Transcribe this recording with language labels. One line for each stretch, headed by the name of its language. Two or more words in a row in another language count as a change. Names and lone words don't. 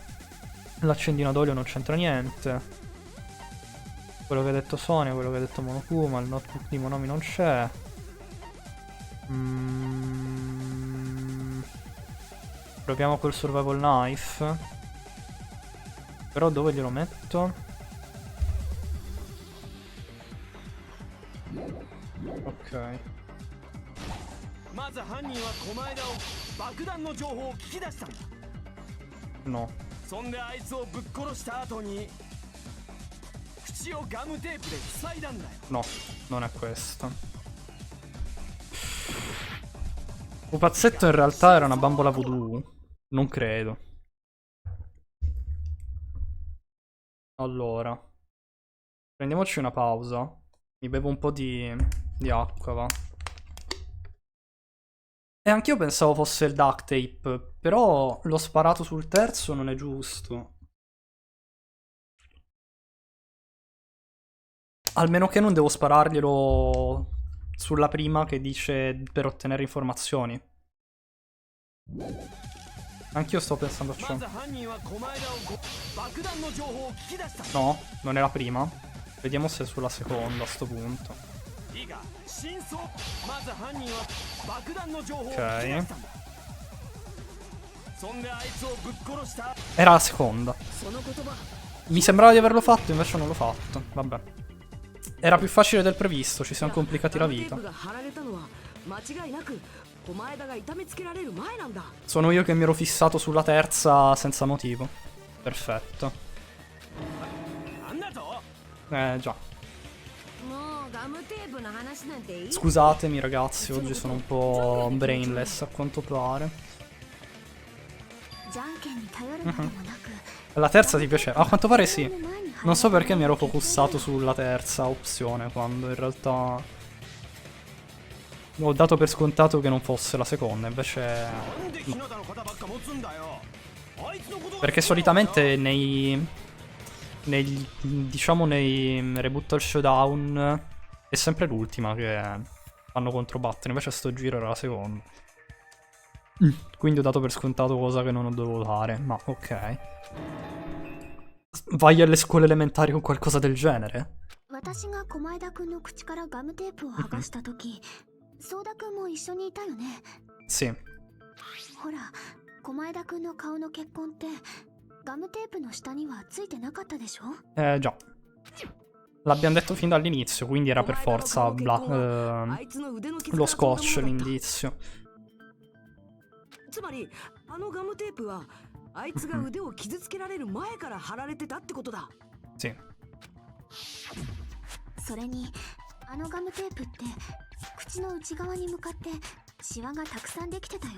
Italian: L'accendino d'olio non c'entra niente. Quello che ha detto Sonia, quello che ha detto Monokuma, il notebook di Monomi non c'è. Proviamo col
English: survival knife.
Italian: Però dove glielo metto? Ok.
Japanese: まず犯人は狛枝を爆弾の情報を聞き出したんだ。
Italian: No.
Japanese: そんであいつをぶっ殺した後に口をガムテープで塞いだんだよ。
Italian: No, non è questo. Pupazzetto in realtà era una bambola voodoo. Non credo. Allora. Prendiamoci una pausa. Mi bevo un po' di acqua, va. E anch'io pensavo fosse il
English: duct tape,
Italian: però l'ho sparato sul terzo, non è giusto. Almeno che non devo spararglielo sulla prima che dice per ottenere informazioni. Anch'io sto pensando a ciò.
Japanese: まず犯人は狛枝を爆弾の情報を聞き出したんだ。
Italian: No, non è la prima. Vediamo se è sulla seconda a sto punto.
Japanese: いいか、真相。まず犯人は爆弾の情報を聞き出したんだ。そんであいつをぶっ殺した。
Italian: Era la seconda.
Japanese: その言葉
Italian: Mi sembrava di averlo fatto, invece non l'ho fatto. Vabbè. Era più facile del previsto, ci siamo complicati la
Japanese: ガムテー
Italian: vita.
Japanese: プが貼られたのは間違いなく狛枝が痛めつけられる前なんだ。
Italian: Sono io che mi ero fissato sulla terza senza motivo. Perfetto.
Japanese: なんだと。
Italian: Già.
Japanese: もうガムテープの話なんていい。
Italian: Scusatemi ragazzi, oggi sono un po' brainless a quanto pare.
Japanese: じゃんけんに頼るのでもなく、
Italian: La terza ti piaceva? A quanto pare sì. Non so perché mi ero focussato sulla terza opzione, quando in realtà ho dato per scontato che non fosse la seconda, invece
Japanese: なんで日向の肩ばっか持つんだよ。あいつのことが。
Italian: perché solitamente diciamo nei reboot al showdown è sempre l'ultima che fanno controbattere, invece sto giro era la seconda. Quindi ho dato per scontato cosa che non ho dovuto dare, ma ok. Vai alle scuole elementari con qualcosa del genere?
Japanese: 私が狛枝くんの口からガムテープを剥がした時、ソーダくんも一緒にいたよね。
Italian: Sì.
Japanese: ほら、狛枝くんの顔の血痕ってガムテープの下にはついてなかったでしょ。
Italian: Già. L'abbiamo detto fin dall'inizio, quindi era per forza
Japanese: あいつの腕の傷
Italian: lo
Japanese: から飛んだ
Italian: scotch
Japanese: ものだった。
Italian: l'indizio.
Japanese: つまりあのガムテープはあいつが腕を傷つけられる前から貼られてたってことだ。
Italian: Sì.
Japanese: それにあのガムテープって口の内側に向かってシワがたくさんできてたよ。